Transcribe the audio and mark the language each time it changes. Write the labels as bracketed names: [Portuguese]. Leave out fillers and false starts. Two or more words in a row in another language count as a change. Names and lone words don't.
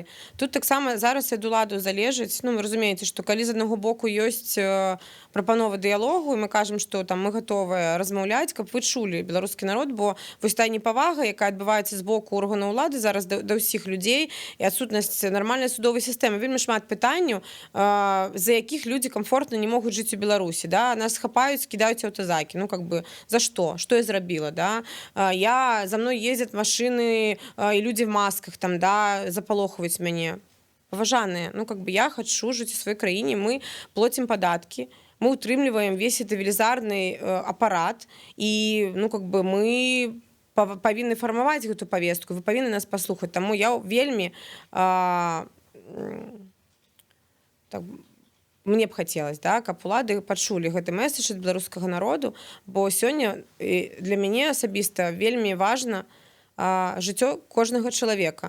[Belarusian] Тут таксама зараз ад уладу залежыць, ну, вы разумееце, што калі з аднаго боку ёсць прапанова дыялогу, і мы кажам, што там мы гатовыя размаўляць, каб вы чулі беларускі народ, бо вось тая непавага, якая адбываецца з боку органаў улады зараз да ўсіх людзей, і адсутнасць нармальнай судовай сістэмы, вельмі шмат пытанняў, за якіх людзі камфортна не могуць жыць у Беларусі, да? Нас хапаюць, кідаюць аўтазакі, ну, [Russian] как бы, [Belarusian] за што? Што я зрабіла, да? [Russian] За мной ездят машины и люди в масках, там, да, [Belarusian] запалохваюць мяне. Паважаныя, ну, [Russian] как бы [Belarusian] я хочу жыць у сваёй краіне, мы плацім падаткі, мы утрымліваем [Russian] весь этот [Belarusian] велізарны апарат, і, ну, [Russian] как бы [Belarusian] мы павінны фармаваць гэту павестку, вы павінны нас паслухаць. Таму я вельмі мне б хацелось, да, каб улады пачулі гэты месседж ад беларускага народу, бо сёння для мяне асабіста вельмі важна жыццё кожнага чалавека.